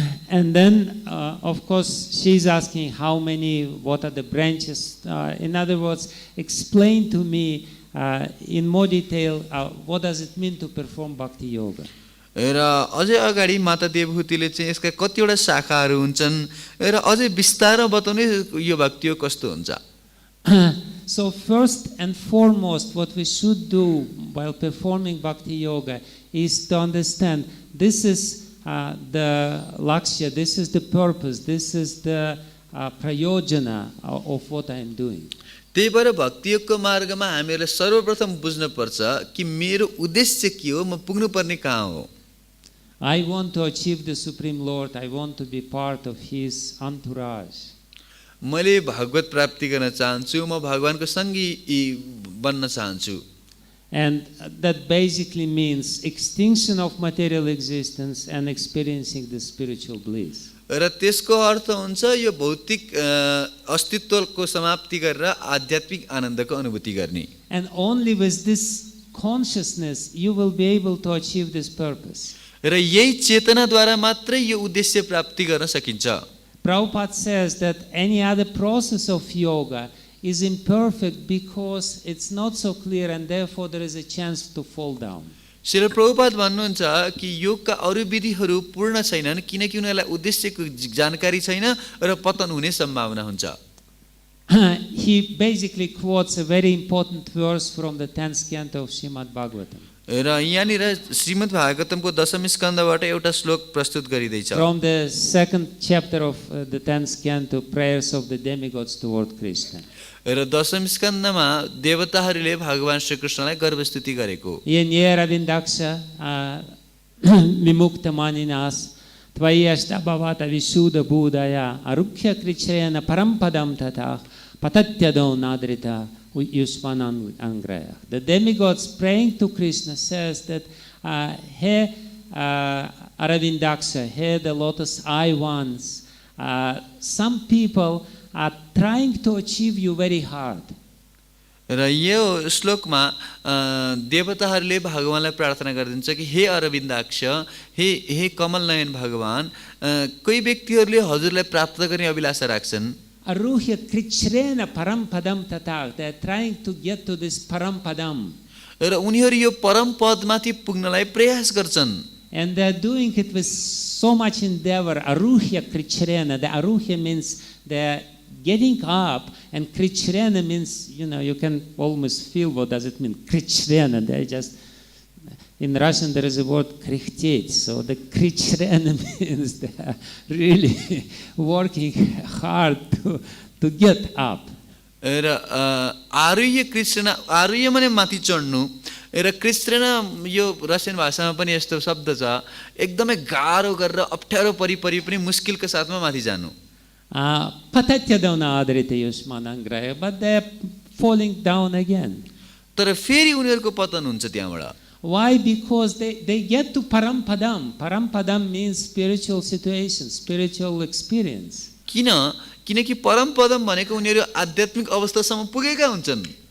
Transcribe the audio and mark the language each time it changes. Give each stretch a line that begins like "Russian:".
English: And then of course she is asking what are the branches. In other words, explain to me in more detail what does it mean to perform bhakti yoga.
Nepali: र अझै अगाडि माता देवहूतिले चाहिँ यसका कतिवटा शाखाहरू हुन्छन् र अझै विस्तारमा बताउने यो भक्ति योग कस्तो हुन्छ.
English: So first and foremost what we should do while performing bhakti yoga is to understand this is the lakshya, this is the purpose, this is the prayojana of what I am doing.
Nepali: त्यही भएर भक्ति योगको मार्गमा हामीहरूले सर्वप्रथम बुझ्न पर्छ कि मेरो उद्देश्य के हो, म पुग्नु पर्ने कहाँ हो.
English: I want to achieve the Supreme Lord, I want to be part of his entourage.
Nepali: मैले भगवत प्राप्ति गर्न चाहन्छु, म भगवानको सँगी बन्न चाहन्छु.
English: And that basically means extinction of material existence and experiencing the spiritual bliss.
Nepali: र त्यसको अर्थ हुन्छ यो भौतिक अस्तित्वको समाप्ति गरेर आध्यात्मिक आनन्दको अनुभूति गर्ने.
English: And only with this consciousness you will be able to achieve this purpose.
Nepali: र यही चेतनाद्वारा मात्रै यो उद्देश्य प्राप्ति गर्न सकिन्छ.
English: Prabhupada says that any other process of yoga is imperfect because it's not so clear and therefore there is a chance to fall down.
Nepali: Srila Prabhupada भन्नुहुन्छ कि योगका अरू विधिहरू पूर्ण छैनन् किनकि उनीहरूलाई उद्देश्यको जानकारी छैन र पतन हुने सम्भावना हुन्छ.
English: He basically quotes a very important verse from the 10th canto of Srimad Bhagavatam.
Nepali: र यहाँनिर श्रीमद् भागवतमको 10औं स्कन्धबाट एउटा श्लोक प्रस्तुत गरिदैछ.
English: From the 2nd chapter of the 10th canto, prayers of the demigods toward Krishna.
Nepali: र 10औं स्कन्धमा देवताहरूले भगवान श्री कृष्णलाई गर्भस्तुति गरेको.
Sanskrit: Ye nirvāṇātmaṁs vimukta maninas tvayā bhavata visuddha buddhaya arukya krichrena parampadam tattva patatyado nadrita yusmanan angraya.
English: The demigods praying to Krishna says that He Aravindaksha, He the lotus eye ones, some people are trying to achieve you very hard.
Nepali: र यो श्लोकमा देवताहरूले भगवानलाई प्रार्थना गर्दिन्छ कि हे अरविन्दाक्ष, हे कमल नयन भगवान, कोही व्यक्तिहरूले हजुरलाई प्राप्त गर्ने अभिलाषा राख्छन्.
Sanskrit: Aruhya krichrena parampadam tattva.
English: They are trying to get to this parampadam.
Nepali: र उनीहरू यो परम पदमाथि पुग्नलाई प्रयास गर्छन्.
English: And they are doing it with so much endeavor.
Sanskrit: Aruhya krichrena.
English: The aruhya means they are getting up, and krichrena means, you can almost feel what does it mean. Krichrena. They just, in Russian there is a word krichtet. So the krichrena means they are really working hard to get up.
Nepali: र आरुह्य कृष्ण, आरुह्य माने माथि चढ्नु, र कृष्ण यो Russian भाषामा पनि यस्तो शब्द छ, एकदमै गाह्रो गरेर अप्ठ्यारो परिपरि पनि मुस्किलको साथमा माथि जानु.
Sanskrit: Patatyadona adrite yusmanangraya,
English: but they are falling down again.
Nepali: तर फेरि उनीहरूको पतन हुन्छ त्यहाँबाट.
English: Why? Because they get to parampadam. Parampadam means spiritual situation, spiritual experience.
Nepali: किनकि परम पदम भनेको उनीहरू आध्यात्मिक अवस्थासम्म पुगेका हुन्छन्.